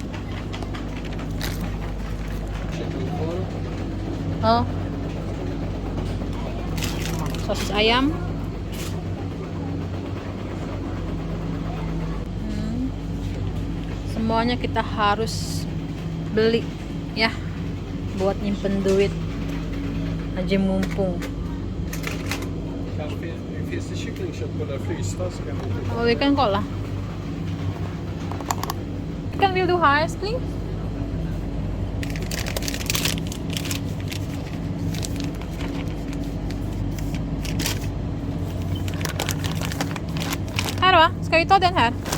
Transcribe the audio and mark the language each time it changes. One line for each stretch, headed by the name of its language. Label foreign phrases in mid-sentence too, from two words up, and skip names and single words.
Indonesian: Oh, sosis ayam. Semuanya kita harus beli ya, buat nyimpen duit aja mumpung.
Swedish: Finns det kycklingkött på det frysta så kan vi Oh,
English: we can
Swedish: kolla. Kan vill du ha älskling? Här va? Ska vi ta den här?